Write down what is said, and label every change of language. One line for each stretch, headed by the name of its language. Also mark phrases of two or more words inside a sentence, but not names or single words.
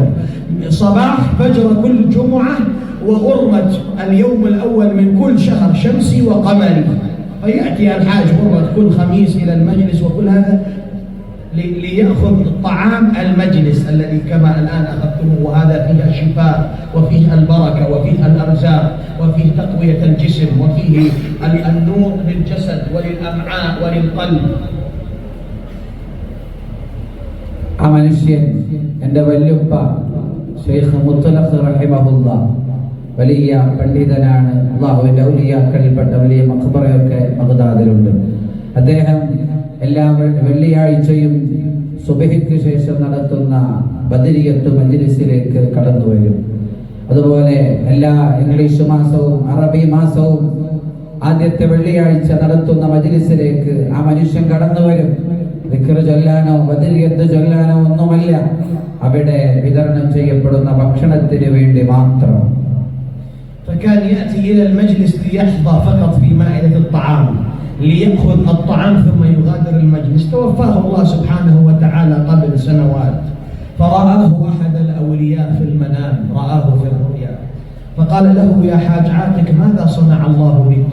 Arabic: صباح فجر كل جمعة وغرة اليوم الأول من كل شهر شمسي وقمري، فيأتي الحاج غرة كل خميس إلى المجلس، وكل هذا ليأخذ طعام المجلس الذي كما الآن أخذتموه، وهذا فيه الشفاء وفيه البركة وفيه الأرزاق وفيه تقوية الجسم وفيه النور للجسد وللأمعاء وللقلب.
Malayalam: ആ മനുഷ്യൻ എൻ്റെ വല്യുപ്പ ഷെയ്ഖ് മുത്തലഖ് റഹിമഹുല്ലാഹ് വലിയ പണ്ഡിതനാണ്. അല്ലാഹുവിന്റെ ഔലിയാക്കളിൽപ്പെട്ട വലിയ മഖ്ബറയൊക്കെ ബഗ്ദാദിലുണ്ട്. അദ്ദേഹം എല്ലാ വെള്ളിയാഴ്ചയും സുബഹിക്ക് ശേഷം നടത്തുന്ന ബദരിയത്ത് മജ്ലിസിലേക്ക് കടന്നു വരും. അതുപോലെ എല്ലാ ഇംഗ്ലീഷ് മാസവും അറബി മാസവും ആദ്യത്തെ വെള്ളിയാഴ്ച നടത്തുന്ന മജ്ലിസിലേക്ക് ആ മനുഷ്യൻ കടന്നു വരും. ദിക്ർ ചൊല്ലാനോ ബദരിയത്ത് ചൊല്ലാനോ ഒന്നുമല്ല, അവിടെ വിതരണം ചെയ്യപ്പെടുന്ന ഭക്ഷണത്തിന് വേണ്ടി മാത്രം.
Arabic: فكان يأتي إلى المجلس ليحظى فقط في مائدة الطعام، ليأخذ الطعام ثم يغادر المجلس. توفاه الله سبحانه وتعالى قبل سنوات، فرآه أحد الأولياء في المنام، رآه في الرؤيا، فقال له يا حاج عاتك ماذا صنع الله بك؟